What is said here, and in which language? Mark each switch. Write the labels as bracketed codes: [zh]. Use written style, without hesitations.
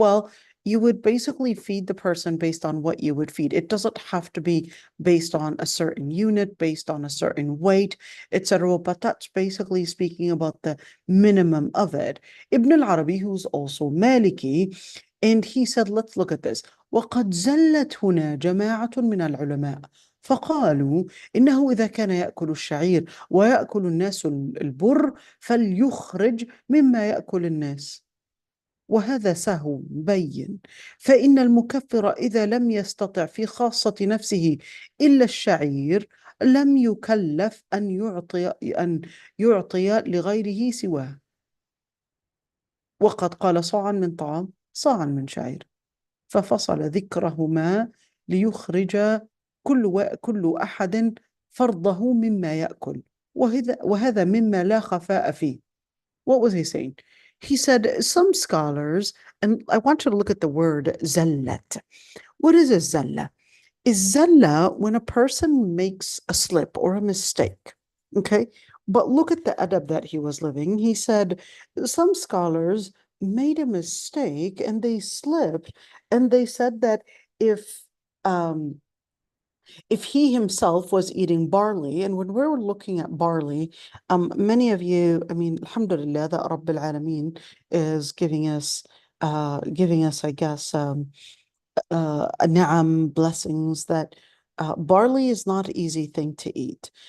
[en] Well, you would basically feed the person based on what you would feed. It doesn't have to be based on a certain unit, based on a certain weight, etc. But that's basically speaking about the minimum of it. Ibn al-Arabi, who's also Maliki, and he said, let's look at this. [ar] وقد زلت هنا جماعة من العلماء فقالوا إنه إذا كان يأكل الشعير ويأكل الناس البر فليخرج مما يأكل الناس، وهذا سهو بين، فإن المكفر إذا لم يستطع في خاصة نفسه إلا الشعير لم يكلف أن يعطي لغيره سواه، وقد قال صاعا من طعام صاعا من شعير، ففصل ذكرهما ليخرج كل أحد فرضه مما يأكل، وهذا مما لا خفاء فيه. [en] What was he saying? He said some scholars, and I want you to look at the word zallat. What is a zalla? Is zalla when a person makes a slip or a mistake? Okay. But look at the adab that he was living. He said some scholars made a mistake and they slipped, and they said that if he himself was eating barley, and when we're looking at barley, many of you, I mean, alhamdulillah, that Rabbil Alameen is giving us, I guess, ni'am, blessings, that barley is not an easy thing to eat.